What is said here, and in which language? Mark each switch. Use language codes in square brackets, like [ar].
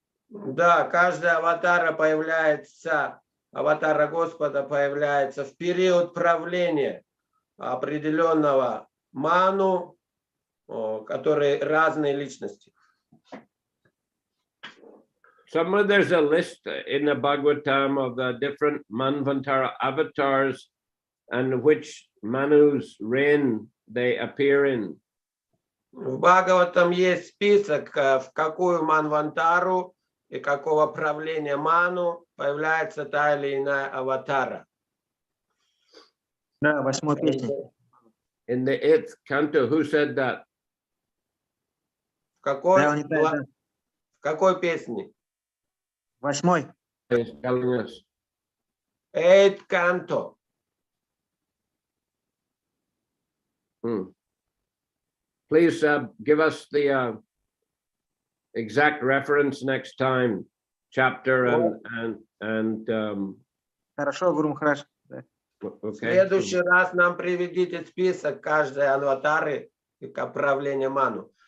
[ru] Да, каждая аватара появляется, аватара Господа появляется в период правления определенного Ману, которые разные личности. [en] Somewhere there's a list in the Bhagavatam of the different Manvantara avatars and which Manu's reign they appear in. [ru] В Бхагаватам есть список, в какую Манвантару и какого правления Ману появляется та или иная аватара. Да, 8-й песня. [en] In the 8th canto, who said that? [ru] В какой, Да, он не знает, да. в какой песне? 8-й. [en] He's telling us. 8th canto. Please give us the exact reference next time, chapter and [ru] Хорошо, Гуру Махарадж. Да. В следующий раз нам приведите список каждой аватары и правления Ману.